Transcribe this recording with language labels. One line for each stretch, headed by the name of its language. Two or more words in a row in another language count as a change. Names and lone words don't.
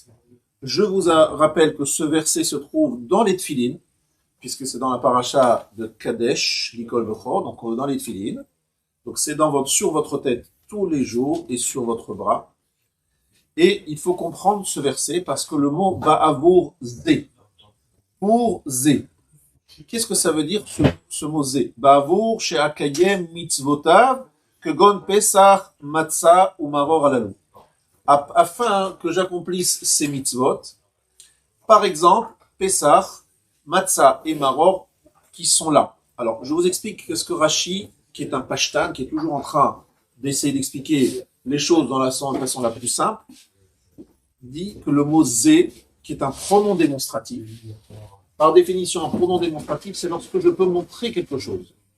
French: Je vous rappelle que ce verset se trouve dans les Tfilin, puisque c'est dans la paracha de Kadesh,
Hebrew: לי כל בכור,
French: donc dans les Tfilin. Donc c'est sur votre tête tous les jours et sur votre bras. Et il faut comprendre ce verset parce que le mot
Hebrew: בעבור זה,
French: pour Zé, qu'est-ce que ça veut dire ce mot Zé?
Hebrew: בעבור שאקיים מצוותיו כגון פסח מצה ou מרור הללו.
French: Afin que j'accomplisse ces mitzvot, par exemple, Pesach, matzah et maror qui sont là. Alors, je vous explique ce que Rashi, qui est un pashtan, qui est toujours en train d'essayer d'expliquer les choses dans la façon la plus simple, dit que le mot zé, qui est un pronom démonstratif, par définition, un pronom démonstratif, c'est lorsque je peux montrer quelque chose.